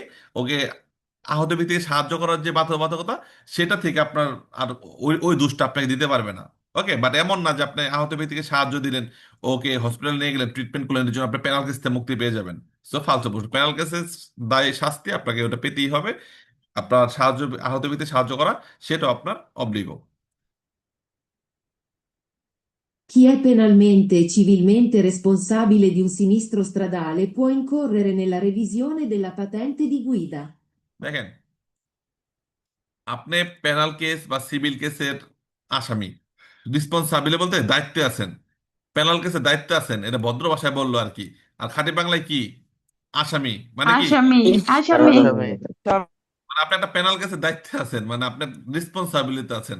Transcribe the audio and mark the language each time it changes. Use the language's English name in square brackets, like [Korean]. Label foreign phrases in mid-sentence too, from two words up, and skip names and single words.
[Bangla] ওকে আহত ব্যক্তিকে সাহায্য করার যে বাধ্যবাধকতা, সেটা থেকে আপনার আর ওই ওই দোষটা আপনাকে দিতে পারবে না। ওকে, বাট এমন না যে আপনি আহত ব্যক্তিকে সাহায্য দিলেন, ওকে হসপিটালে নিয়ে গেলেন, ট্রিটমেন্ট করলেন, এর জন্য আপনি [English] penal case [Bangla] থেকে মুক্তি পেয়ে যাবেন। সো ফালতু প্রশ্ন। [English] penal case-er [Bangla] দায় শাস্তি আপনাকে ওটা পেতেই হবে। আপনার সাহায্য, আহত ব্যক্তি সাহায্য করা, সেটা আপনার অব্লিগো। [Italian] Chi è penalmente e civilmente responsabile di un sinistro stradale può incorrere nella revisione della patente di guida. [Bangla] দেখেন, আপনি [English] penal case [Bangla] বা [English] civil case-er [Bangla] আসামি, রিসপন্সাবিলি বলতে দায়িত্বে আছেন, [English] penal case-er [Bangla] দায়িত্বে আছেন, এটা ভদ্র ভাষায় বললো আর কি। আর খাঁটি বাংলায় কি? আসামি মানে কি? আসামি। আসামি। মানে আপনি একটা [English] penal case-er [Bangla] দায়িত্বে আছেন, মানে আপনার রেসপন্সাবিলিটি আছেন।